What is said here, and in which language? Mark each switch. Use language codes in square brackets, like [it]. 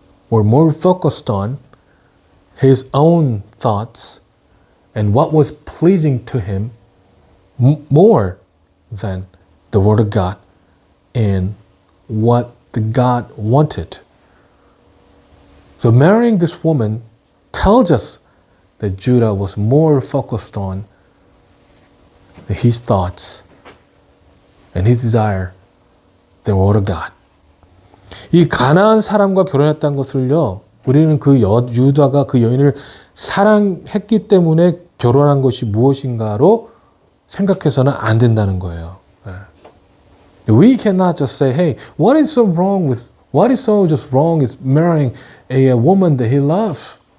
[en] were more focused on his own thoughts and what was pleasing to him more than the Word of God and what the God wanted. So marrying this woman tells us that Judah was more focused on his thoughts and his desire than the Word of God. [ko] 이 가나안 사람과 결혼했다는 것을요, 우리는 유다가 그 여인을 사랑했기 때문에 결혼한 것이 무엇인가로 생각해서는 안 된다는 거예요. [en] We cannot just say, hey, what is so just wrong is marrying a woman that he loves.